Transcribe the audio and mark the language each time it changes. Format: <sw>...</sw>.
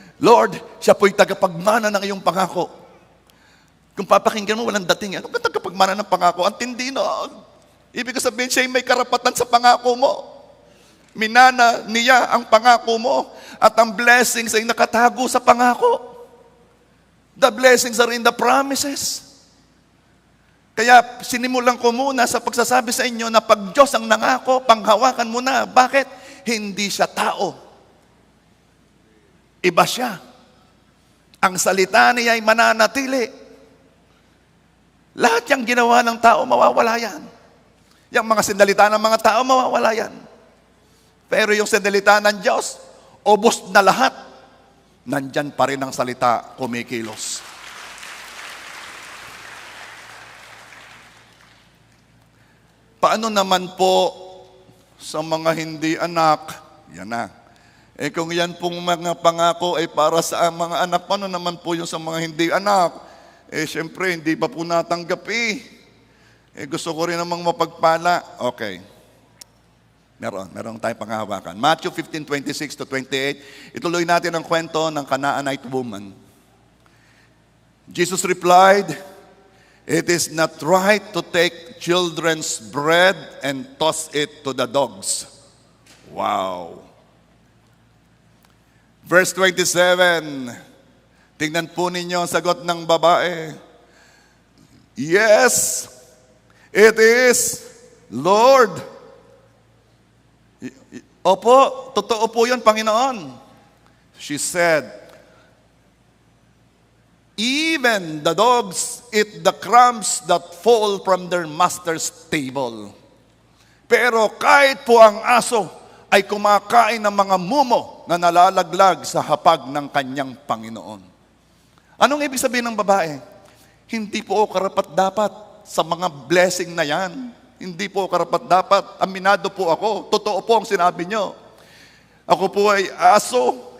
<tl>Lord, siya po'y tagapagmana ng iyong pangako. Kung papakinggan mo, walang dating. Ano ba tagapagmana ng pangako? Ang tindi noon. Ibig sabihin, siya may karapatan sa pangako mo. Minana niya ang pangako mo. At ang blessings ay nakatago sa pangako.</tl> <en>The blessings are in the promises.</en> <tl>Kaya sinimulan ko muna sa pagsasabi sa inyo na pag Diyos ang nangako, panghawakan mo na. Bakit? Hindi siya tao. Iba siya. Ang salita niya ay mananatili. Lahat yung ginawa ng tao, mawawala yan. Yung mga sandalita ng mga tao, mawawala yan. Pero yung sandalita ng Diyos, ubos na lahat. Nandyan pa rin ang salita, kumikilos. Paano naman po sa mga hindi anak? Yan na. Kung yan pong mga pangako ay para sa mga anak, paano naman po yung sa mga hindi anak? Siyempre, hindi pa po natanggap gusto ko rin namang mapagpala. Okay. Meron tayong panghahawakan. Matthew 15:26 to 28. Ituloy natin ang kwento ng Canaanite woman.</tl> <en>Jesus replied, "It is not right to take children's bread and toss it to the dogs." Wow. Verse 27.</en> <tl>Tingnan po ninyo ang sagot ng babae.</tl> <en>"Yes, it is, Lord."</en> <tl>Opo, totoo po yun, Panginoon.</tl> <en>She said, "Even the dogs eat the crumbs that fall from their master's table."</en> <tl>Pero kahit po ang aso ay kumakain ng mga mumo na nalalaglag sa hapag ng kanyang Panginoon. Anong ibig sabihin ng babae? Hindi po karapat-dapat sa mga blessing na yan. Hindi po karapat-dapat. Aminado po ako. Totoo po ang sinabi nyo. Ako po ay aso.</tl>